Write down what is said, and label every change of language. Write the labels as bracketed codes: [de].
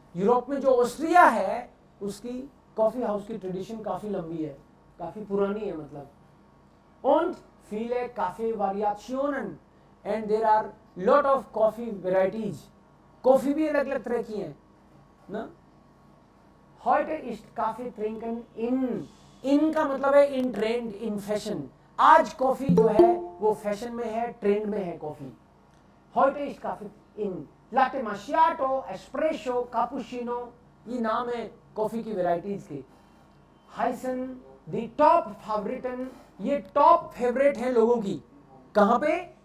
[hi] Europe में जो Austria है उसकी कॉफी हाउस की ट्रेडिशन काफी लंबी है, काफी पुरानी है मतलब। [de] Und viele Kaffee-Variationen [en] and there are lot of coffee varieties. [hi] Coffee भी अलग अलग तरह की हैं ना। [de] Heute ist Kaffee trinken in [hi] का मतलब है [en] in trend in fashion। [hi] आज कॉफी जो है वो फैशन में है, ट्रेंड में है coffee. [de] Heute ist Kaffee in [hi] latte macchiato, espresso, cappuccino, ये नाम है कॉफी की वैरायटीज के। [de] हाइसन दी टॉप फेवरेटन, [hi] ये टॉप फेवरेट हैं लोगों की। कहाँ पे?